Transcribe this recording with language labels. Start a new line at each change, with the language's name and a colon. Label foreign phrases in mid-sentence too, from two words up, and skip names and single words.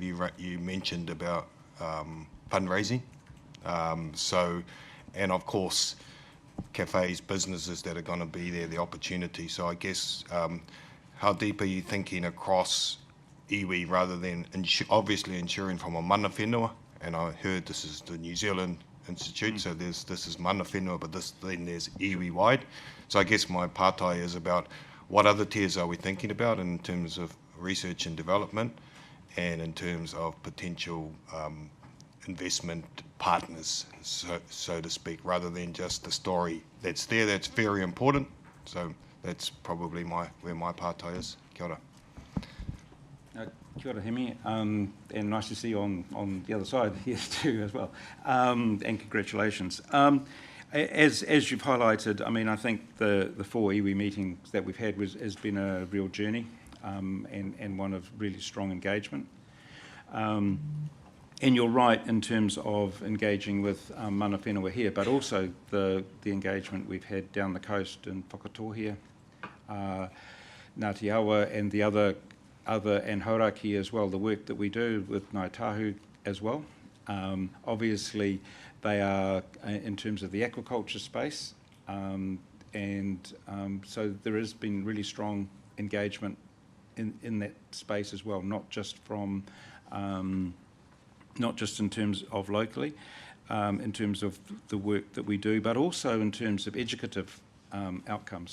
English: You mentioned about fundraising. And of course, cafes, businesses that are going to be there, the opportunity. So I guess, how deep are you thinking across iwi rather than obviously ensuring from a
Māori: mana whenua?
English: And I heard this is the New Zealand Institute, so this is
Māori: mana whenua,
English: but then there's iwi wide. So I guess my pātai is about what other tiers are we thinking about in terms of research and development, and in terms of potential investment partners, so to speak, rather than just the story that's there. That's very important. So that's probably where my pātai is.
Māori: Kia ora. Kia ora, Hemi,
English: and nice to see you on the other side here too as well. And congratulations. As you've highlighted, I mean, I think the 4 iwi meetings that we've had has been a real journey, and one of really strong engagement. And you're right in terms of engaging with
Māori: mana whenua
English: here, but also the engagement we've had down the coast in Whakatohia, Ngāti Awa, and the other and Hauraki as well, the work that we do with Ngāi Tahu as well. Obviously, they are in terms of the aquaculture space, so there has been really strong engagement in that space as well, not just from not just in terms of locally, in terms of the work that we do, but also in terms of educative outcomes.